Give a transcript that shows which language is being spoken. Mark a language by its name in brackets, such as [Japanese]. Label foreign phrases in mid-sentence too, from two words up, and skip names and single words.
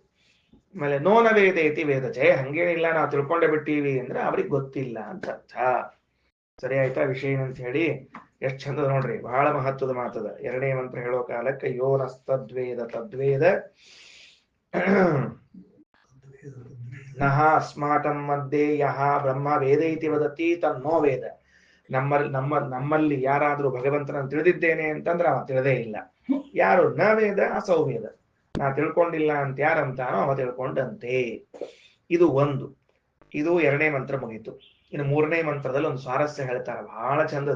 [Kannada] ಆಮೇಲೆ [Sanskrit] ನೋನ ವೇದೇತಿ ವೇದಚೆ, [Kannada] ಹಂಗೇನಿಲ್ಲ ನಾವು ತಿಳ್ಕೊಂಡೇ ಬಿಟ್ಟಿವಿ ಅಂದ್ರೆ ಅವ್ರಿಗೆ ಗೊತ್ತಿಲ್ಲ ಅಂತ ಅರ್ಥ. ಸರಿ ಆಯ್ತಾ ವಿಷಯ ಅಂತ ಹೇಳಿ? ಎಷ್ಟ್ ಚಂದ ನೋಡ್ರಿ, ಬಹಳ ಮಹತ್ವದ ಮಾತದ. 2ನೇ ಮಂತ್ರ ಹೇಳೋ ಕಾಲಕ್ಕೆ [Sanskrit] ಯೋನಸ್ತದ್ವೇದ ತದ್ವೇದ ನಹ ಅಸ್ಮಾಕಂ ಮಧ್ಯೆ ಯಹ ಬ್ರಹ್ಮ ವೇದ ಇತಿ ವದತಿ ತನ್ನೋ ವೇದ. [Kannada] ನಮ್ಮಲ್ಲಿ ಯಾರಾದ್ರೂ ಭಗವಂತನನ್ನು ತಿಳಿದಿದ್ದೇನೆ ಅಂತಂದ್ರೆ ಅವ ತಿಳಿದೇ ಇಲ್ಲ. ಯಾರು [Sanskrit] ನ ವೇದ ಅಸೌ ವೇದ, [Kannada] ನಾ ತಿಳ್ಕೊಂಡಿಲ್ಲ ಅಂತ ಯಾರಂತಾನೋ ಅವ ತಿಳ್ಕೊಂಡಂತೆ. ಇದು ಒಂದು. ಇದು ಎರಡನೇ ಮಂತ್ರ ಮುಗೀತು. ಇನ್ನು ಮೂರನೇ ಮಂತ್ರದಲ್ಲಿ ಒಂದು ಸ್ವಾರಸ್ಯ ಹೇಳ್ತಾರೆ, ಬಹಳ ಚಂದದ.